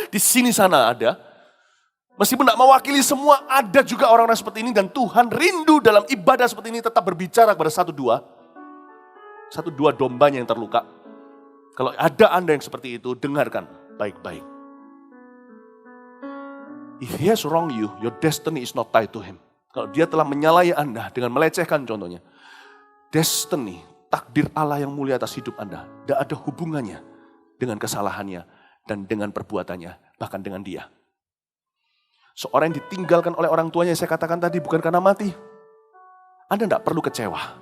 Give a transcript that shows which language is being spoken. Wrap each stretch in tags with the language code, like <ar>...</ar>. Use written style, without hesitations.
<id>Di sini sana ada. Meskipun tidak mewakili semua, ada juga orang-orang seperti ini. Dan Tuhan rindu dalam ibadah seperti ini tetap berbicara kepada satu dua dombanya yang terluka. Kalau ada Anda yang seperti itu, dengarkan baik-baik.</id> <en>If he has wronged you, your destiny is not tied to him.</en> <id>Kalau dia telah menyalahi Anda dengan melecehkan contohnya, destiny, takdir Allah yang mulia atas hidup Anda, tidak ada hubungannya dengan kesalahannya dan dengan perbuatannya, bahkan dengan dia. Seorang yang ditinggalkan oleh orang tuanya, saya katakan tadi, bukan karena mati. Anda tidak perlu kecewa.</id>